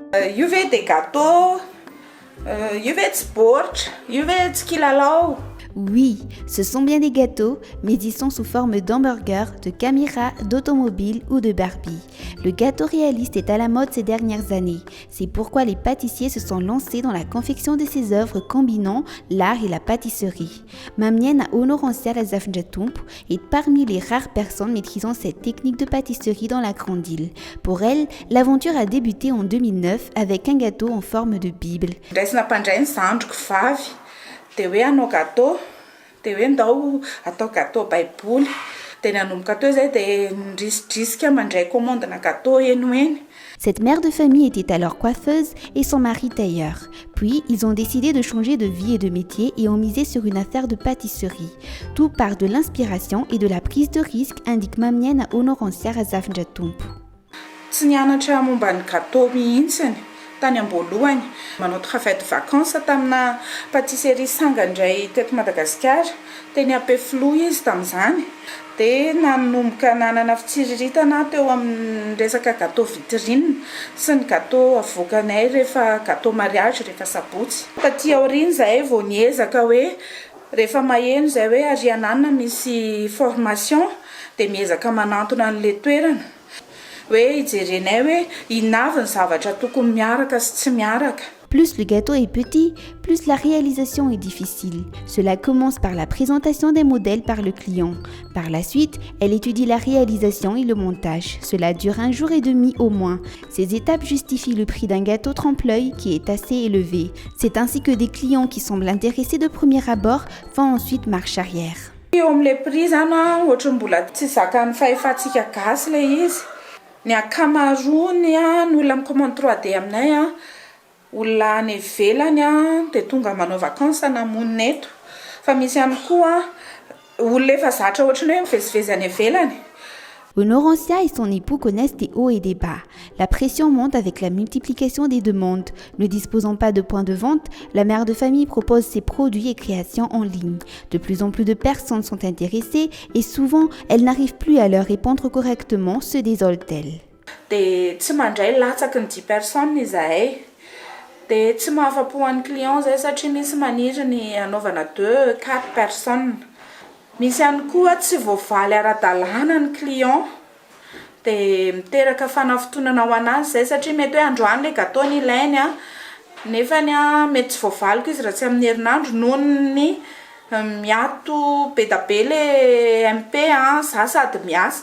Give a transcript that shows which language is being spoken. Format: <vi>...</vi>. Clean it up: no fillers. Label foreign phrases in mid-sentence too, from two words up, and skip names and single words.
<mg>io ve dia gâteau, io ve tsy baoritra, io ve tsy kilalao.</mg> <fr>Oui, ce sont bien des gâteaux, mais ils sont sous forme d'hamburgers, de caméras, d'automobiles ou de Barbie. Le gâteau réaliste est à la mode ces dernières années. C'est pourquoi les pâtissiers se sont lancés dans la confection de ces œuvres combinant l'art et la pâtisserie. Mamnienne Honorancia Razafnjatump est parmi les rares personnes maîtrisant cette technique de pâtisserie dans la grande île. Pour elle, l'aventure a débuté en 2009 avec un gâteau en forme de Bible.</fr> <mg>Dia hoe hanao gâteau, dia hoe ndao atao gâteau baiboly. Dia nanomboka teo izay dia nidrisidrisika mandray commandena gâteau eny ho eny.</mg> <fr>Cette mère de famille était alors coiffeuse et son mari tailleur. Puis, ils ont décidé de changer de vie et de métier et ont misé sur une affaire de pâtisserie. Tout part de l'inspiration et de la prise de risque, indique Mamnienne Honorancia Razafnjatump.</fr> <mg>Tsy nianatra momba ny gâteau mihitsiny tany am-boalohany, manao</mg> <fr>travail de vacances</fr> <mg>tamina pâtisserie Sangandray teto Madagasikara, teny Ampefloha izy tamin'izany. Dia nanomboka nanana fitsiriritana teo amin'ny resaka</mg> <fr>gâteau vitrine</fr> <mg>sy ny gâteau avoakanay rehefa</mg> <fr>gâteau mariage</fr> <mg>rehefa sabotsy. Taty aoriana zahay vao niezaka hoe rehefa maheno zay hoe Arianana misy formation dia miezaka manantona an'ilay toerana.</mg> <fr>Plus le gâteau est petit, plus la réalisation est difficile. Cela commence par la présentation des modèles par le client. Par la suite, elle étudie la réalisation et le montage. Cela dure 1 jour et demi au moins. Ces étapes justifient le prix d'un gâteau trempe-l'œil qui est assez élevé. C'est ainsi que des clients qui semblent intéressés de premier abord font ensuite marche arrière.</fr> <mg>Ny ankamaroany ny olona mikomandy 3D aminay olona any ivelany dia tonga manao vacances namonina eto. Fa misy ihany koa olona efa zatra ohatrany hoe mivezivezy any ivelany.</mg> <fr>Honorancia et son époux connaissent des hauts et des bas. La pression monte avec la multiplication des demandes. Ne disposant pas de point de vente, la mère de famille propose ses produits et créations en ligne. De plus en plus de personnes sont intéressées et souvent, elle n'arrive plus à leur répondre correctement, se désole-t-elle.</fr> <mg>Dia tsy mandray latsaky ny 10 personnes izahay. Dia tsy mahafa-po an'ny client zay satria misy maniry ny anaovana 2-4 personnes. Misy ihany koa tsy voavaly ara-dalàna ny client dia miteraka fanafotonana ho anazy zay satria mety hoe androany ilay gâteau ny ilainy nefa mety tsy voavaliko izy raha tsy amin'ny herinandro noho ny miato be da be le MP za sady miasa.</mg>